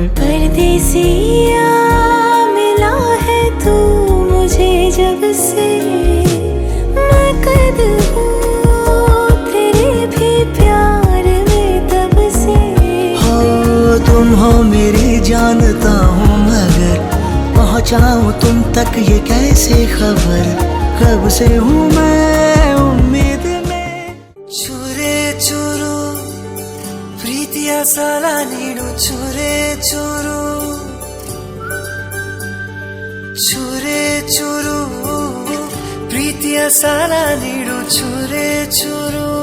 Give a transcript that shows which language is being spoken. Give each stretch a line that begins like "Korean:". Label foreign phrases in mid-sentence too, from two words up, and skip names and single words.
Hindi: परदेसिया मिला है तू मुझे जब से, मैं कैद हूँ तेरे भी प्यार में तब से। हो तुम हो मेरी जानता हूँ मगर पहुँचाऊँ तुम तक ये कैसे खबर। कब से हूँ मैं उम्मीद में।
Kannada: ಚೂರೆ ಚೂರು ಪ್ರೀತಿಯ ಸಾಲ ನೀಡು ಚೂರೆ ಚೂರು, ಚೂರೆ ಚೂರು ಪ್ರೀತಿಯ ಸಾಲ ನೀಡು ಚೂರೆ ಚೂರು.